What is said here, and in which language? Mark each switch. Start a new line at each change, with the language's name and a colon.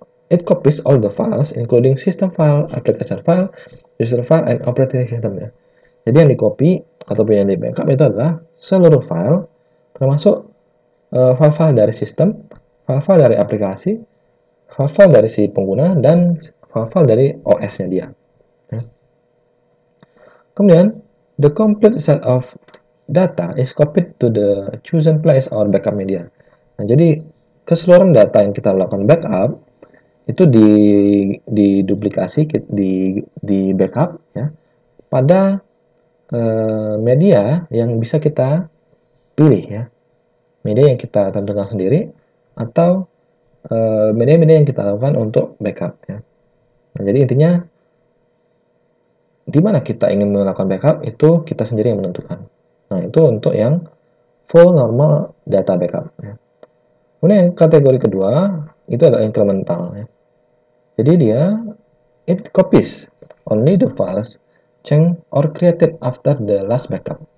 English: It copies all the files, including system file, application file, user file, and operating system ya.
Indonesian: Jadi yang di copy ataupun yang di backup itu adalah seluruh file, termasuk file-file dari sistem, file-file dari aplikasi, file-file dari si pengguna, dan file-file dari OS-nya dia. Ya. Kemudian,
English: the complete set of data is copied to the chosen place or backup media.
Indonesian: Nah, jadi keseluruhan data yang kita lakukan backup itu diduplikasi, di backup ya pada media yang bisa kita pilih ya, media yang kita tentukan sendiri atau media-media yang kita lakukan untuk backup ya. Nah, jadi intinya di mana kita ingin melakukan backup itu kita sendiri yang menentukan. Nah, itu untuk yang full normal data backup ya. Kemudian kategori kedua itu adalah incremental ya. Jadi dia
English: it copies only the files changed or created after the last backup.